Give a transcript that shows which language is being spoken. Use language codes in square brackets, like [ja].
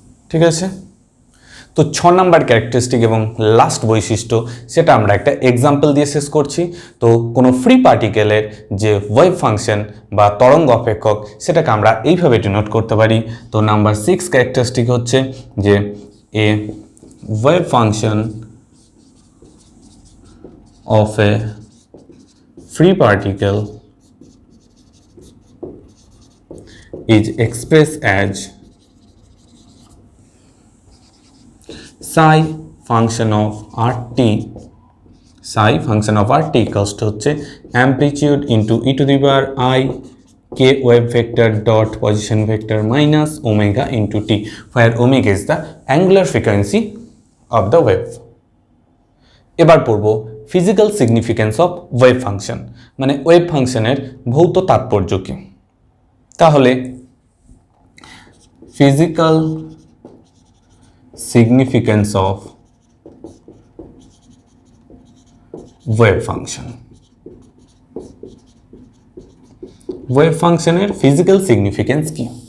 [bn] ঠিক আছে, তো 6 নম্বর ক্যারেক্টারিস্টিক এবং লাস্ট বৈশিষ্ট্য সেটা আমরা একটা এক্সাম্পল দিয়ে শেষ করছি। তো কোনো ফ্রি পার্টিকেলের যে ওয়েভ ফাংশন বা তরঙ্গ অপেক্ষক সেটাকে আমরা এইভাবে ডিনোট করতে পারি। তো নাম্বার 6 ক্যারেক্টারিস্টিক হচ্ছে যে [en] A wave function of a free particle is expressed as psi function of RT, psi function of RT equals to হচ্ছে amplitude into e to the power I k wave vector dot position vector minus omega into t, where omega is the angular frequency of the wave। [bn] এবার পড়ব physical significance of wave function, মানে wave ফাংশনের ভৌত তাৎপর্য কি। তাহলে physical significance of wave function, wave ফাংশনের physical significance কি।